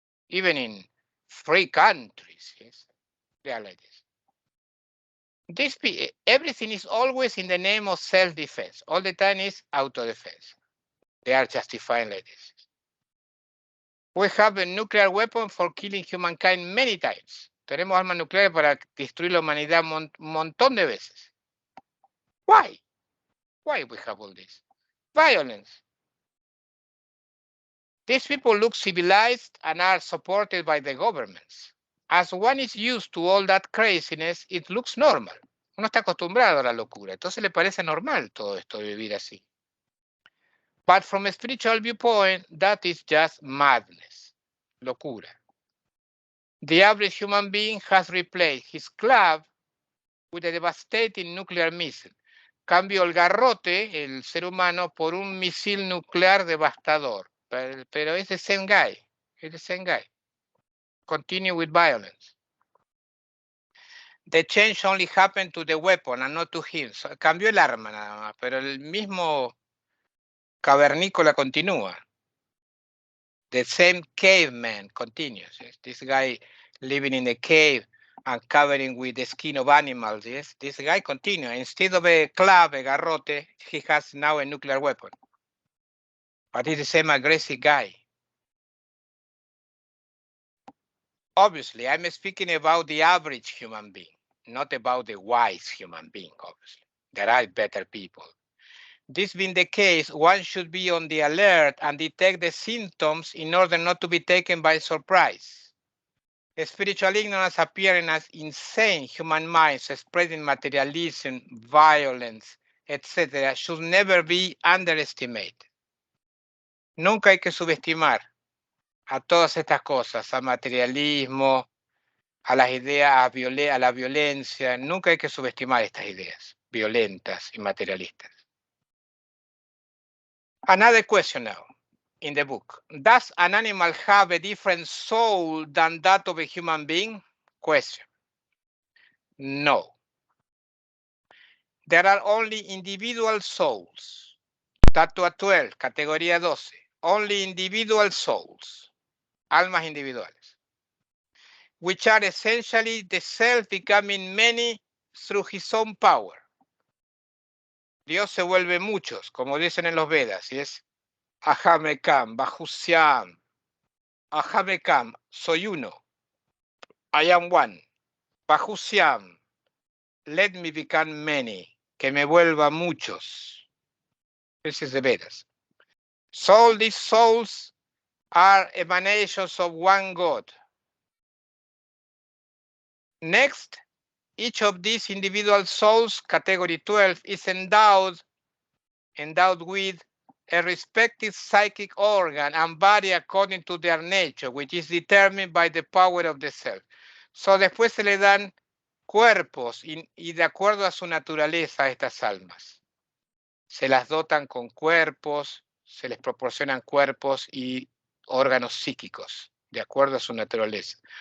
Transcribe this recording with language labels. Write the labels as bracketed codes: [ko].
[en] Even in free countries, yes, they are like this. Everything is always in the name of self-defense. All the time is auto-defense. They are justifying like this. We have a nuclear weapon for killing humankind many times. [es] Tenemos armas nucleares para destruir la humanidad un montón de veces. [en] Why? Why we have all this? Violence. These people look civilized and are supported by the governments. As one is used to all that craziness, it looks normal. [es] Uno está acostumbrado a la locura, entonces le parece normal todo esto de vivir así. [en] But from a spiritual viewpoint, that is just madness, locura. The average human being has replaced his club with a devastating nuclear missile. [es] Cambio el garrote, el ser humano, por un misil nuclear devastador. Pero es [en] the same guy. It's the same guy. Continue with violence. The change only happened to the weapon and not to him. [es] So, cambió el arma nada más, pero el mismo cavernícola continúa. [en] The same caveman continues. Yes? This guy living in a cave and covering with the skin of animals. Yes, this guy continues. Instead of a club, a garrote, he has now a nuclear weapon. But he's the same aggressive guy. Obviously, I'm speaking about the average human being, not about the wise human being, obviously. There are better people. This being the case, one should be on the alert and detect the symptoms in order not to be taken by surprise. Spiritual ignorance appearing as insane human minds spreading materialism, violence, etc. should never be underestimated. [es] Nunca hay que subestimar a todas estas cosas, al materialismo, a las ideas, a la violencia. Nunca hay que subestimar estas ideas violentas y materialistas. [en] Another question now in the book. Does an animal have a different soul than that of a human being? Question. No. There are only individual souls. Tattoo 12, categoría 12. Only individual souls. [es] Almas individuales. [en] Which are essentially the self becoming many through his own power. [es] Dios se vuelve muchos, como dicen en los Vedas, ¿sí es? Ahamekam, Bahusyam. [en] I have become, [es] soy uno. [en] I am one. Bajusiam, let me become many. [es] Que me vuelva muchos. [en] This is the Vedas. So all these souls are emanations of one God. Next, each of these individual souls, category 12, is endowed with a respective psychic organ and body according to their nature, which is determined by the power of the self. [es] So después se le dan cuerpos y de acuerdo a su naturaleza a estas almas. Se las dotan con cuerpos, se les proporcionan cuerpos y órganos psíquicos, de acuerdo a su naturaleza.